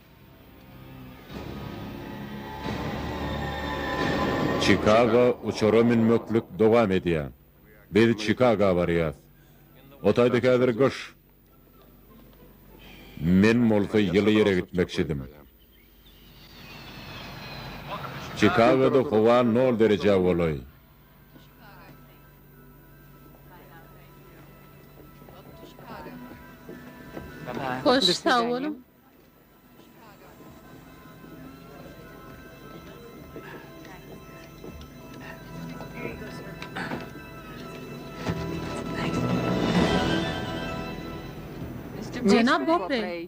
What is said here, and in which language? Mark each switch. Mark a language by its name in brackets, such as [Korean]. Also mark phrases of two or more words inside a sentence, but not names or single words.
[Turkmen] Chicago uçora minmöklük dowam edýär. Biz Chicago barýas. Otayda häzir gyş. Men molsa ýyly ýere gitmekçidim. Chicago'da hava 0 derece bolaý. Hoş, sağ olun. Cenab Bopre.